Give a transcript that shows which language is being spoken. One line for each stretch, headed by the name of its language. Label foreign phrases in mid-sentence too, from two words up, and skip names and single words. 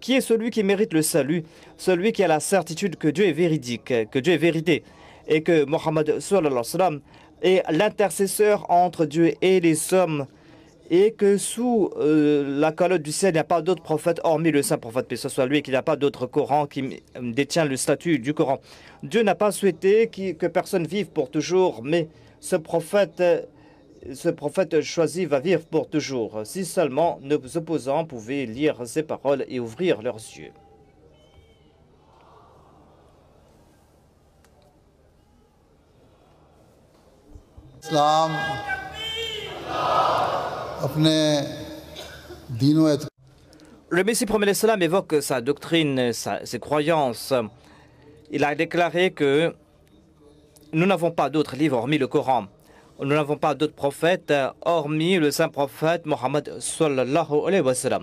French: Qui est celui qui mérite le salut? Celui qui a la certitude que Dieu est véridique, que Dieu est vérité, et que Mohammed
Arabic: صلى الله عليه وسلم
French: est l'intercesseur entre Dieu et les hommes, et que sous la calotte du ciel, il n'y a pas d'autre prophète hormis le saint prophète, paix soit lui, et qu'il n'y a pas d'autre Coran qui détient le statut du Coran. Dieu n'a pas souhaité que personne vive pour toujours, mais ce prophète choisi va vivre pour toujours. Si seulement nos opposants pouvaient lire ces paroles et ouvrir leurs yeux.
Urdu: اسلام اپنے دینوں
French: Le Messie promet l'Islam évoque sa doctrine, ses croyances. Il a déclaré que nous n'avons pas d'autre livre hormis le Coran. Nous n'avons pas d'autres prophètes hormis le saint prophète Mohammed
Arabic: صلى الله عليه وسلم.